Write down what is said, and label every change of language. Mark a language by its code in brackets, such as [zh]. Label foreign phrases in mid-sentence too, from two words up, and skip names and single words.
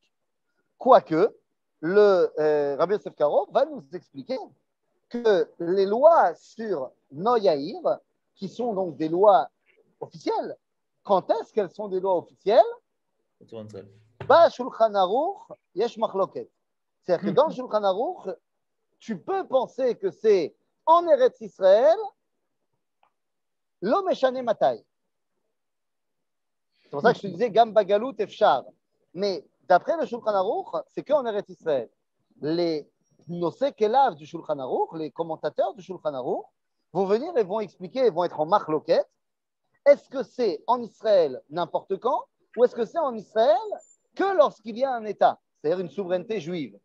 [fr] Quoique, le Rabbi Yosef Karo va nous expliquer que les lois sur Noy à Ir, qui sont donc des lois officielles, quand est-ce qu'elles sont des lois officielles? Bah, [he] שולחן ערוך, יש מחלוקת. [fr] C'est-à-dire que dans le Shulchan Aruch, tu peux penser que c'est en Eretz Israël, [he] לא משנה מתי. [fr] C'est pour ça que je te disais [he] גם בגלות אפשר. [fr] Mais d'après le Shulchan Aruch, c'est qu'en Eretz Israël. Les [he] נושאי כליו [fr] du Shulchan Aruch, les commentateurs du Shulchan Aruch, vont venir et vont expliquer, et vont être en machloket. Est-ce que c'est en Israël n'importe quand, ou est-ce que c'est en Israël que lorsqu'il y a un État, c'est-à-dire une souveraineté juive?